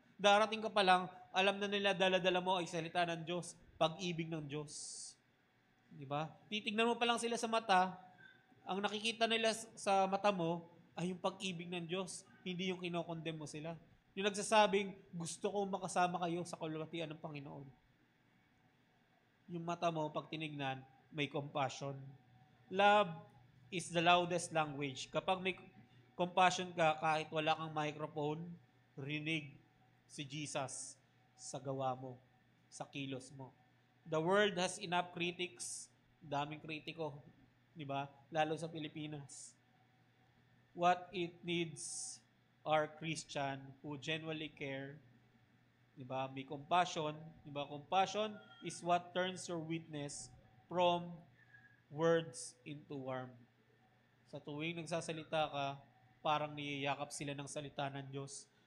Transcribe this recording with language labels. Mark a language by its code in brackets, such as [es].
[tl] Darating ka pa lang, alam na nila dala-dala mo ay salita ng Diyos, pag-ibig ng Diyos. Diba? Titignan mo pa lang sila sa mata, ang nakikita nila sa mata mo ay yung pag-ibig ng Diyos, hindi yung kinokondem mo sila. Yung nagsasabing, gusto ko makasama kayo sa kalulatian ng Panginoon. Yung mata mo, pag tinignan, may compassion. [en] Love is the loudest language. [tl] Kapag may compassion ka, kahit wala kang microphone, rinig si Jesus sa gawa mo, sa kilos mo. [en] The world has enough critics, [tl] daming kritiko, di ba? Lalo sa Pilipinas. [en] What it needs are Christian who genuinely care, di ba? [tl] May compassion, di ba? [en] Compassion is what turns your witness from words into warmth. [tl] Sa tuwing nagsasalita ka, parang niyayakap sila ng salita ng Diyos.